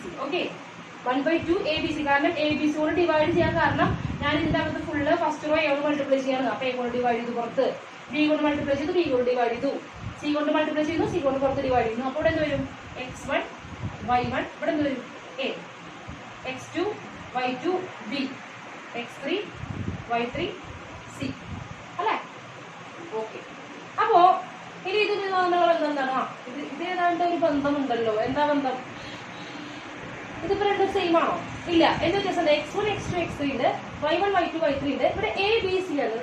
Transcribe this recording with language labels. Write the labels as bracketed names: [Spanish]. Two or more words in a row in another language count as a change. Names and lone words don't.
[Malayalam] ഓക്കെ, 1/2 ABC. കാരണം ABC കൊണ്ട് ഡിവൈഡ് ചെയ്യാൻ കാരണം ഞാൻ ഇതിന്റെ അകത്ത് [English] full first row [Malayalam] എ കൊണ്ട് മൾട്ടിപ്ലൈ ചെയ്യാണ്. അപ്പൊ എ കൊണ്ട് ഡിവൈഡ് ചെയ്തു പുറത്ത്, ബി കൊണ്ട് മൾട്ടിപ്ലൈ ചെയ്തു, ബി കൊണ്ട് ഡിവൈഡ് ചെയ്തു, സി കൊണ്ട് മൾട്ടിപ്ലൈ ചെയ്തു, സി കൊണ്ട് പുറത്ത് ഡിവൈഡ് ചെയ്യുന്നു. അപ്പോൾ ഇവിടെ എന്ത് വരും? x1 y1 ഇവിടെ എന്ത് വരും? a x2 y2 b x3 y3 c അല്ലേ? ഓക്കെ. അപ്പോ ഇനി ഇത് തമ്മിലുള്ള ബന്ധം എന്താണ്? ഇത് ഏതാണ്ട് ഒരു ബന്ധമുണ്ടല്ലോ. എന്താ ബന്ധം? ഇതിപ്പോ രണ്ടും സെയിം ആണോ? ഇല്ല. എന്ത് വ്യത്യാസം? x1 x2 x3 ഉണ്ട്, y1 y2 y3 ഉണ്ട്. ഇവിടെ a b c ആണ്.